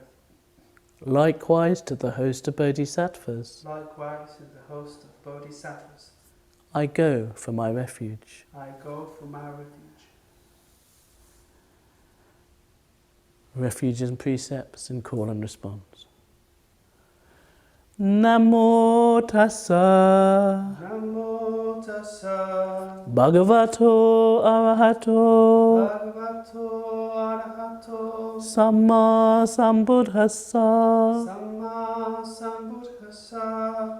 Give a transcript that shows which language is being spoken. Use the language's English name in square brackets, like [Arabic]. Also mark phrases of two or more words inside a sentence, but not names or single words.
[English] Likewise to the host of Bodhisattvas, Likewise to the host of Bodhisattvas, I go for my refuge. I go for my refuge. Refuge and precepts in call and response. [Pali] Namo tassa Namo tassa Bhagavato arahato Bhagavato arahato Samma sambuddhassa. Samma sambuddhassa.